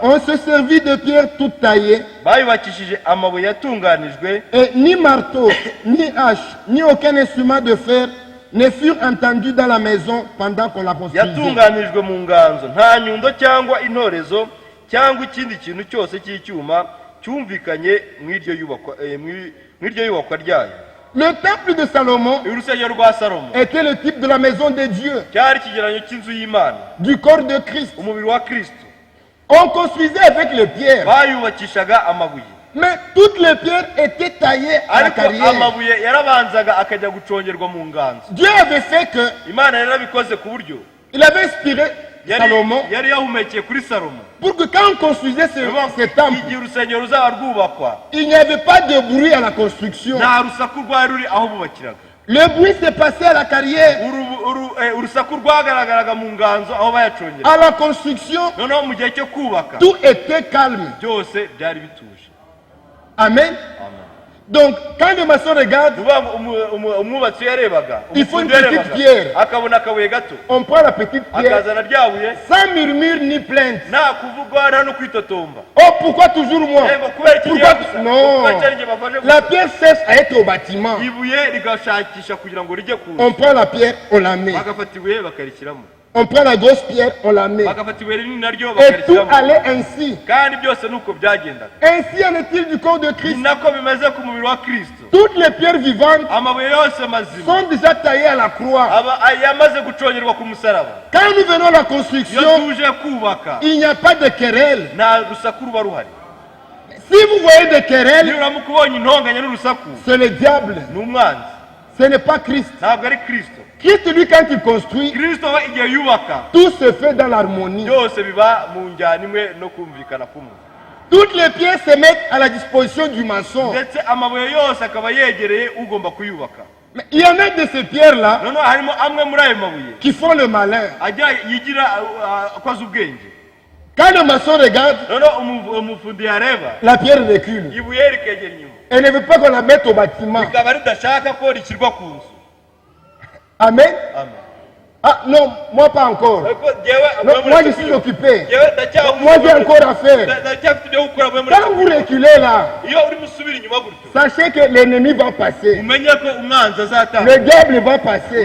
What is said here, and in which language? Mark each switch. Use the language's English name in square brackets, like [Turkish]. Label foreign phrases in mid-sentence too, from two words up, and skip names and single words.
[French] on se servit de pierres toutes taillées, [Kinyarwanda] bayubakishije amabuye yatunganijwe, [French] et ni marteau, ni hache, ni aucun instrument de fer ne furent entendus dans la maison pendant qu'on la construisait. [Kinyarwanda] yatunganijwe mu nganzo, nta nyundo cyangwa intorezo cyangwa ikindi kintu cyose cy'icyuma cyumvikanye mu iryo yubakwa ryayo. [French] Le temple de Salomon [Kinyarwanda] urusengero rwa salomo [French] était le type de la maison de Dieu, [Kinyarwanda] cyari ikigereranyo cy'inzu y'imana, [French] du corps de Christ. [Kinyarwanda] umubiri wa kristo. [French] On construisait avec les pierres. [Kinyarwanda] bayubakishaga amabuye. [French] Mais toutes les pierres étaient taillées à la [Kinyarwanda] ariko [French] carrière. [Kinyarwanda] amabuye yarabanzaga akajya gucongerwa mu nganzo. [French] Dieu avait fait que [Kinyarwanda] Imana yarabikoze ku buryo [French] il avait inspiré Salomon [Kinyarwanda] yari yahumekeye kuri Salomo [French] pour que quand on construisait ce temple, [Kinyarwanda] igihe urusengero ruzaba rwubakwa [French] il n'y avait pas de bruit à la construction. [Kinyarwanda] nta rusaku rwari ruri aho bubakiraga. [French] Le bruit s'est passé à la carrière. [Kinyarwanda] Urusaku rwagaragaraga mu nganzo aho bayacongera. [French] À la construction, [Kinyarwanda] noneho mu gihe cyo kubaka [French] tout était calme. [Kinyarwanda] byose byari bituje. Amen. [French] Donc, quand le maçon regarde, [Kinyarwanda] umwubatsi yarebaga [French] il faut une petite pierre. [Kinyarwanda] akabona akabuye gato [French] On prend la petite pierre [Kinyarwanda] akazana rya buye [French] sans murmure ni plainte. [Kinyarwanda] nta kuvugwa nta no kwitotomba. [French] Oh, pourquoi toujours moi? [Kinyarwanda] ngo kubera iki [French] Pourquoi? [Kinyarwanda] ngiye gusa [French] Non. [Kinyarwanda] kubera cyari ngiye bafashe [French] La pierre cesse à être au bâtiment. [Kinyarwanda] ibuye rigashakisha kugira ngo rijye ku [French] On prend la pierre, on la met. [Kinyarwanda] bagafata ibuye bakarishyiramo [French] On prend la grosse pierre, on la met. [Kinyarwanda] bagafata ibuye rinini naryo [French] Et tout [Kinyarwanda] bakarishyiramo. [French] allait ainsi. [Kinyarwanda] kandi byose nuko byagendaga. [French] Ainsi en est-il du corps de [Kinyarwanda] ni [French] Christ. [Kinyarwanda] nako bimeze ku mubiri wa Kristo. [French] Toutes les pierres vivantes [Kinyarwanda] amabuye yose mazima [French] sont déjà taillées à la croix. [Kinyarwanda] yamaze gucongerwa ku musaraba. [French] Quand nous venons à la [Kinyarwanda] iyo [French] construction, [Kinyarwanda] tuje kubaka [French] il n'y a pas de querelle. [Kinyarwanda] nta rusaku ruba ruhari. [French] Si vous voyez des querelles, [Kinyarwanda] niba uramuka ubonye intonganya n'urusaku [French] c'est le diable. [Kinyarwanda] ni umwanzi, [French] Ce n'est pas Christ. [Kinyarwanda] ntabwo ari Kristo. [French] Christ, lui, quand il construit, [Kinyarwanda] Kristo we igihe yubaka [French] tout se fait dans l'harmonie. [Kinyarwanda] byose biba mu njyana imwe no kumvikana kumwe. [French] Toutes les pierres se mettent à la disposition du maçon. [Kinyarwanda] ndetse amabuye yose akaba yegereye ugomba kuyubaka. [French] Mais il y en a de ces pierres-là [Kinyarwanda] noneho harimo amwe muri ayo mabuye [French] qui font le malin. [Kinyarwanda] ajya yigira akoze ubwenge. [French] Quand le maçon regarde, [Kinyarwanda] noneho umufundi yareba [French] la pierre recule. [Kinyarwanda] ibuye rikegera inyuma [French] Elle ne veut pas qu'on la mette au bâtiment. [Kinyarwanda] rikaba ridashaka ko rishyirwa ku nzu. Amen. Amen. [French] Ah non, moi pas encore. [Kinyarwanda] Ariko jyewe- [French] Non, moi je suis occupé. [Kinyarwanda] jyewe ndacyahuze- [French] Moi j'ai encore à faire. [Kinyarwanda] ndacyafite ibyo gukora muri [French] Quand vous reculez là, [Kinyarwanda] iyo urimo usubira inyuma gutyo [French] sachez que l'ennemi va passer. [Kinyarwanda] umenye ko umwanzi azatambuka. [French] Le diable va passer.